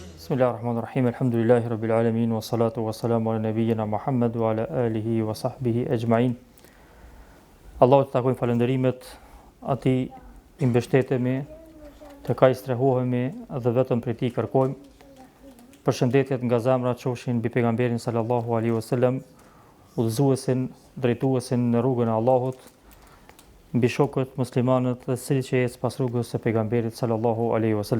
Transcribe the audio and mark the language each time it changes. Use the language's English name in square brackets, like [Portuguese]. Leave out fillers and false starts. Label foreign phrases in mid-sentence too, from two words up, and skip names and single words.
[Arabic] بسم الله الرحمن الرحيم. الحمد لله رب العالمين والصلاة والسلام على نبينا محمد وعلى آله وصحبه أجمعين. [Albanian] Allahu të takojmë falënderimet, atij i mbështetemi, të ka i strehohemi dhe vetëm prej tij kërkojmë. Përshëndetjet nga zemra qofshin mbi pejgamberin [Arabic] صلى الله عليه وسلم, [Albanian] udhëzuesin, drejtuesin në rrugën e Allahut, mbi shokët muslimanët dhe cili që ecë pas rrugës së pejgamberit [Arabic] صلى الله عليه وسلم.